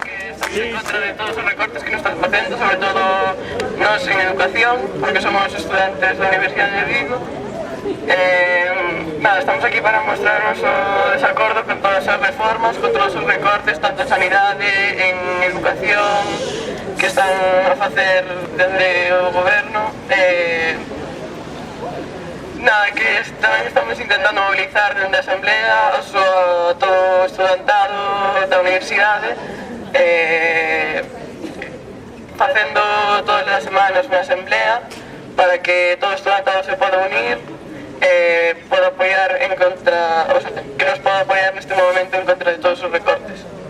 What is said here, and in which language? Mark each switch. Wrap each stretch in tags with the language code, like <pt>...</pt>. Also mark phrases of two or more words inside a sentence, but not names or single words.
<es>Estamos en contra de todos los recortes que nos están haciendo, sobre todo nos en educación, porque somos estudiantes de la Universidad de Vigo. Estamos aquí para mostrar nuestro desacuerdo con todas esas reformas, con todos esos recortes, tanto en sanidad, en educación, que</es> <gl>están a facer desde o goberno. Que tamén estamos intentando mobilizar dende a Asamblea todo o estudantado da universidade, facendo todas as semanas unha asamblea para que todo o estudantado se poda unir, poda apoiar en contra,</gl> <es>o sea,</es> <gl>que nos poda apoiar neste momento en contra de todos os recortes.</gl>